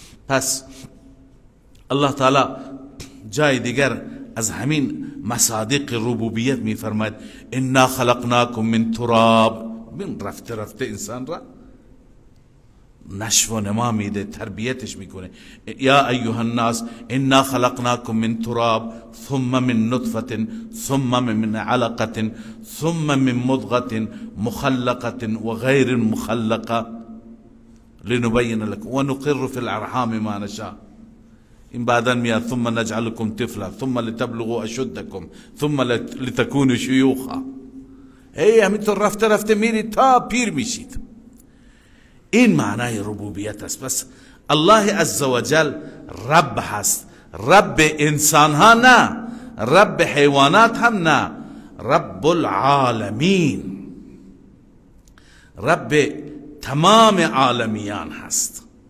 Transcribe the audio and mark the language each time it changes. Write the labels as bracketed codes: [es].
[fa] پس الله تعالی جای دیگر از همین مصادیق ربوبیت میفرماید انا خلقناکم من تراب. من رفته رفته انسان را نشو و نما میده، تربیتش میکنه. [ar] یا ایها الناس انا خلقناکم من تراب ثم من نطفه ثم من علقه ثم من مضغه مخلقه وغير مخلقه لنبين لكم ونقر في الارحام ما نشاء. [fa] این بعدا میاد [ar] ثم نجعلكم طفلا ثم لتبلغوا اشدكم ثم لتكونوا شيوخا. [fa] همینطور رفته رفته میرید تا پیر میشید. این معنای ربوبیت است. پس الله عزوجل رب هست، رب انسان ها نه، رب حیوانات هم نه، رب العالمین، رب تمام عالمیان هست.